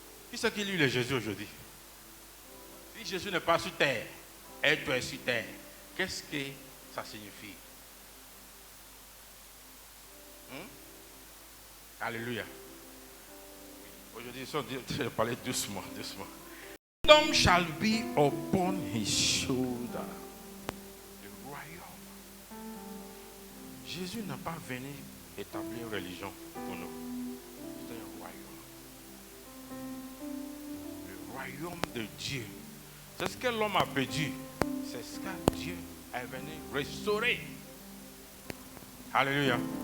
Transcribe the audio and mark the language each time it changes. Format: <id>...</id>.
<fr>Qui c'est qui lit le Jésus aujourd'hui? Si Jésus n'est pas sur terre, et toi es sur terre, qu'est-ce que ça signifie? Alléluia. Aujourd'hui, je vais parler doucement, doucement.</fr> <en>Kingdom shall be upon his shoulder.</en> <fr>Le royaume. Jésus n'a pas venu établir une religion pour nous. C'est un royaume. Le royaume de Dieu. C'est ce que l'homme a perdu. C'est ce que Dieu est venu restaurer. Alléluia.</fr>